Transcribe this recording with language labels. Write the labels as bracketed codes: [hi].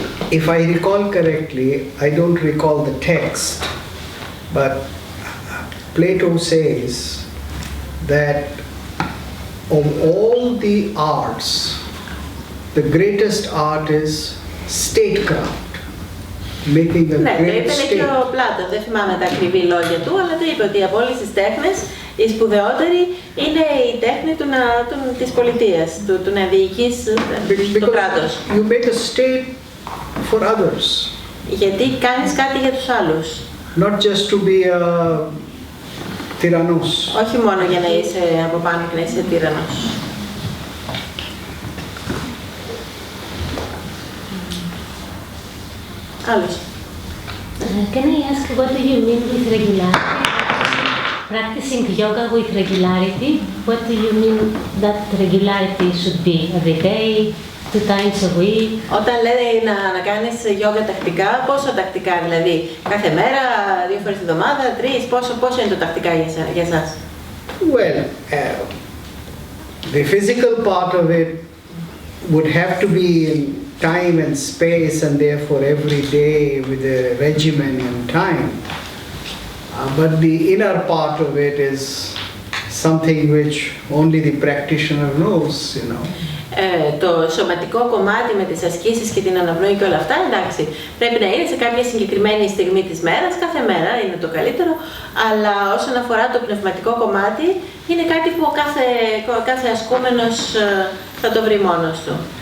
[en] If I recall correctly, I don't recall the text, but Plato says that of all the arts, the greatest art is statecraft, making a [el] Ναι, το [en] great [el] είπε [en] state. [el] και ο Πλάτων, δεν θυμάμαι τα ακριβή λόγια του, αλλά το είπε ότι από όλες τις τέχνες η σπουδαιότερη είναι η τέχνη της πολιτείας, του να διοικείς το κράτος. [en] You make a state for others. [el] Γιατί κάνεις κάτι για τους άλλους. [en] Not just to be a tyrannos. [el] Όχι μόνο για να είσαι από πάνω και να είσαι τύραννος. Άλλος. [en] Can I ask what do you mean with regularity? Practicing yoga with regularity, what do you mean that regularity should be? Every day, 2 times a week? [el] Όταν λέει να κάνεις γιόγκα τακτικά, πόσο τακτικά δηλαδή? Κάθε μέρα, 2 φορές τη εβδομάδα, 3, πόσο είναι το τακτικά για εσάς? [en] Well, the physical part of it would have to be in time and space, and therefore every day with a regimen and time. But the inner part of it is something which only the practitioner knows, [el] Το σωματικό κομμάτι με τις ασκήσεις και την αναπνοή και όλα αυτά, εντάξει, πρέπει να είναι σε κάποια συγκεκριμένη στιγμή της μέρας, κάθε μέρα είναι το καλύτερο, αλλά όσον αφορά το πνευματικό κομμάτι, είναι κάτι που κάθε ασκούμενος θα το βρει μόνος του.